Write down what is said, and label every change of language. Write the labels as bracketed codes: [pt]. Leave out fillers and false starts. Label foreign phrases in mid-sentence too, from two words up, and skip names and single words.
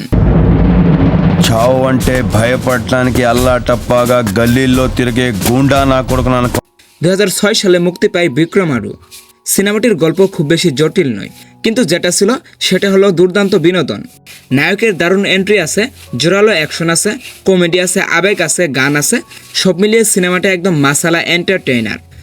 [te] చావు అంటే భయపడటానికి అల్లాటప్పగా గల్లీల్లో తిరిగే గుండా నా కొడుకు [bn] 2006 সালে মুক্তি পায় বিক্রমাডু। সিনেমাটির গল্প খুব বেশি জটিল নয়, কিন্তু যেটা ছিল সেটা হলো দুর্দান্ত বিনোদন। নায়কের দারুণ এন্ট্রি আছে, জোরালো অ্যাকশন আছে, কমেডি আছে, আবেগ আছে, গান আছে, সব মিলিয়ে সিনেমাটা একদম [en] masala entertainer.